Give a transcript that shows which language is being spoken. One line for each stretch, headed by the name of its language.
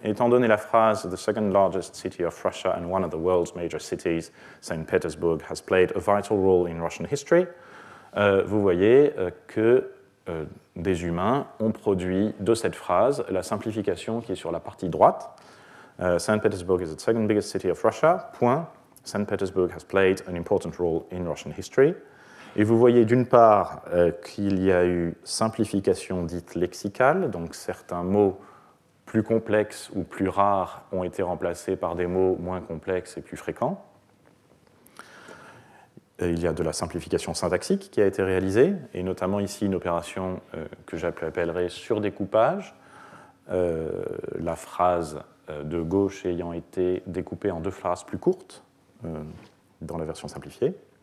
French: Étant donné la phrase
English: « The second largest city of Russia and one of the world's major cities, St. Petersburg, has played a vital role in Russian history
French: », vous voyez que des humains ont produit de cette phrase la simplification qui est sur la partie droite.
English: St. Petersburg is the second biggest city of Russia, point. St. Petersburg has played an important role in Russian history.
French: Et vous voyez d'une part qu'il y a eu simplification dite lexicale, donc certains mots plus complexes ou plus rares ont été remplacés par des mots moins complexes et plus fréquents. Il y a de la simplification syntaxique qui a été réalisée, et notamment ici une opération que j'appellerai surdécoupage, la phrase de gauche ayant été découpée en deux phrases plus courtes dans la version simplifiée.